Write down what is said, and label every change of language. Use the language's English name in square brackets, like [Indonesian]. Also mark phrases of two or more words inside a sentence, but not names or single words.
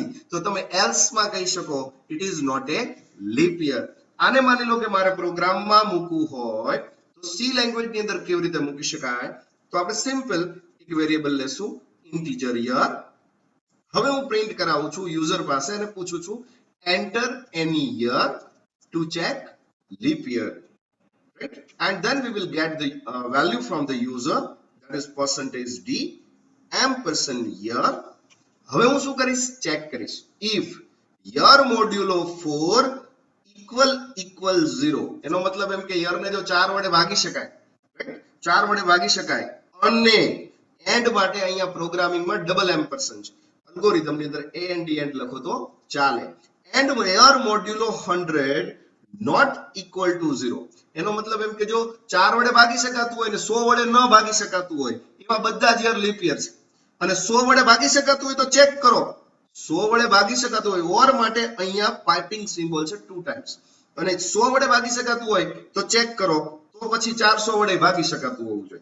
[Gujarati] તો તમે એલ્સ માં કહી શકો [English] it is not a leap year. [Gujarati] આને માની લો કે મારે પ્રોગ્રામમાં મૂકવું હોય તો [English] C language [Gujarati] ની અંદર કેવી રીતે મૂકી શકાય? તો આપણે સિમ્પલ એક વેરીએબલ લેશું [English] integer year. [Gujarati] હવે હું પ્રિન્ટ કરાવું છું યુઝર પાસે અને પૂછું છું [English] enter any year to check leap year, [Gujarati] right? [English] And then we will get the value from the user, that is %d ampersand year. [Gujarati] હવે હું શું કરીશ? ચેક કરીશ [English] if year modulo 4 equal 0. [Gujarati] એનો મતલબ એમ કે year ને જો 4 વડે ભાગી શકાય, રાઈટ? 4 વડે ભાગી શકાય અને એન્ડ માટે અહીંયા પ્રોગ્રામિંગમાં [English] double ampersand [Gujarati] છે. [English] અલ્ગોરિધમ [Gujarati] ની અંદર [English] a and d end [Gujarati] લખો તો ચાલે. [English] એન્ડ year modulo 100 not equal to 0. [Gujarati] એનો મતલબ એમ કે જો 4 વડે ભાગી શકાતું હોય ને 100 વડે ન ભાગી શકાતું હોય એવા બધા જ યર [English] leap year [Gujarati] છે. અને 100 વડે ભાગી શકાતું હોય તો ચેક કરો 100 વડે ભાગી શકાતું હોય ઓર માટે અહીંયા [English] piping symbol [Gujarati] છે 2 ટાઈમ્સ. અને 100 વડે ભાગી શકાતું હોય તો ચેક કરો તો પછી 400 વડે ભાગી શકાતું હોવું જોઈએ.